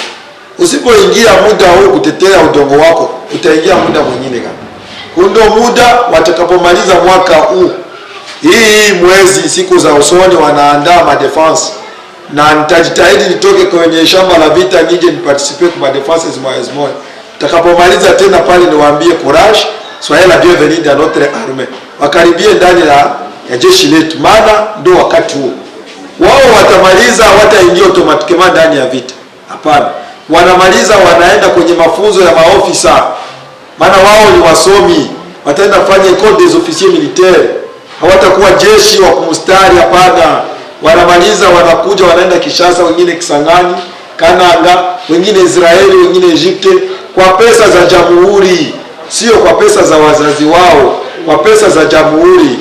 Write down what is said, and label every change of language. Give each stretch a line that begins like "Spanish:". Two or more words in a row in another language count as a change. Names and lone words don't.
Swahili: Usipoingia muda huu kutetea udongo wako, utaingia muda mwingine gani? Ndio muda watakapomaliza mwaka huu, hii mwezi, siku za usoni wanaandaa ma defense, na nitajitahidi nitoke kwenye shamba la vita nije niparticipate kwa defenses moja moja. Utakapomaliza tena pale niwaambie courage,
French: soyez la bienvenue dans notre armée.
Swahili: Wakaribie ndani ya jeshi letu, maana ndio wakati huo. Wao watamaliza, wataingia automatically ndani ya vita. Hapana. Wanamaliza wanaenda kwenye mafunzo ya maofisa, maana wao ni wasomi, wataenda fanya
French: école des officiers militaires,
Swahili: hawatakuwa jeshi wa kumstari. Hapana, wanamaliza wanakuja wanaenda Kishasa, wengine Kisangani, Kananga, wengine Israeli, wengine Egypte, kwa pesa za jamhuri, sio kwa pesa za wazazi wao, kwa pesa za jamhuri.